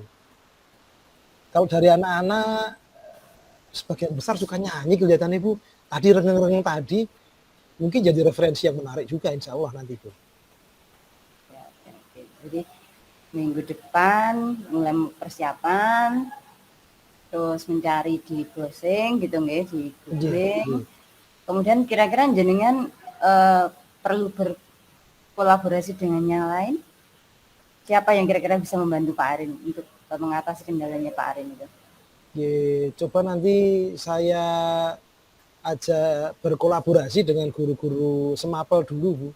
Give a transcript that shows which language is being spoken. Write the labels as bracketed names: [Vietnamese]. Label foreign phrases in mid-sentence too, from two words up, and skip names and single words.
[Indonesian] Kalau dari anak-anak sebagian besar suka nyanyi kelihatannya, Bu. Tadi rengeng-rengeng tadi mungkin jadi referensi yang menarik juga [Arabic] إن شاء الله [Indonesian] nanti, Bu. Ya, oke. Jadi minggu depan mulai persiapan, terus mencari di browsing gitu nggih, di Nggih, googling. nggih. Kemudian kira-kira jenengan perlu berkolaborasi dengan yang lain? Siapa yang kira-kira bisa membantu Pak Arin untuk mengatasi kendalanya Pak Arin itu? Nggih, coba nanti saya ajak berkolaborasi dengan guru-guru semapel dulu, Bu.